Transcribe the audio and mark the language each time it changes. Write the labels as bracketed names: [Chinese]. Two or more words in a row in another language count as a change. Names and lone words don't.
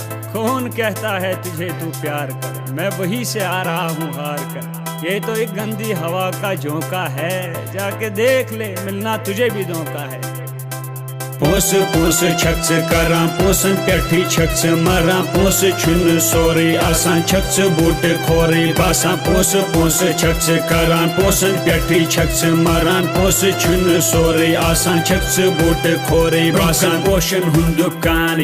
[Hindi] कौन कहता है तुझे तू प्यार कर, मैं वही से आ रहा हूँ हार कर। ये तो एक गंदी हवा का झोंका है, जाके देख ले मिलना तुझे भी धोखा है। [Kashmiri] पोस पोस छक्स करां पोसन पेठी छक्स मरां पोस छुन सोरे आसान छक्स बूट खोरे बासां पोस पोस छक्स करां पोसन पेठी छक्स मरां पोस छुन सोरे आसान छक्स बूट खोरे बासां पोशन हुंद दुकान